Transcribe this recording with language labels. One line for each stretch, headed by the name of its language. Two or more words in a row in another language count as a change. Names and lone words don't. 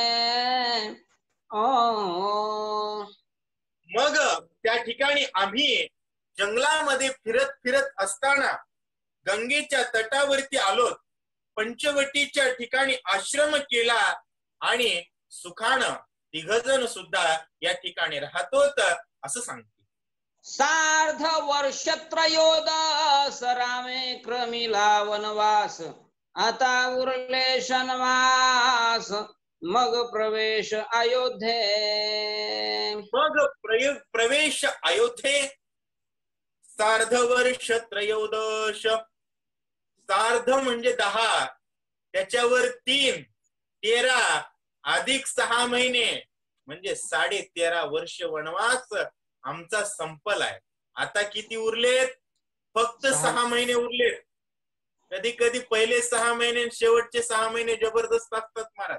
Marathi: मग त्या ठिकाणी आम्ही जंगलामध्ये फिरत फिरत असताना गंगेच्या तटावरती आलोत, पंचवटीच्या ठिकाणी आश्रम केला आणि सुखानं तिघजण सुद्धा या ठिकाणी राहतोत असं सांगते. सार्ध वर्ष त्रयोदश रामे क्रमिला वनवास आता उरले शनवास मग प्रवेश अयोध्ये. मग प्रवेश अयोध्ये. सार्ध वर्ष त्रयोदश. सार्ध म्हणजे 10, त्याच्यावर 3, 13 अधिक 6 महिने म्हणजे 13.5 वर्ष वनवास आमचा संपलाय. आता किती उरलेत? फक्त 6 महिने उरलेत. कधी कधी पहिले 6 महिने शेवटचे 6 महिने जबरदस्त असतात महाराज.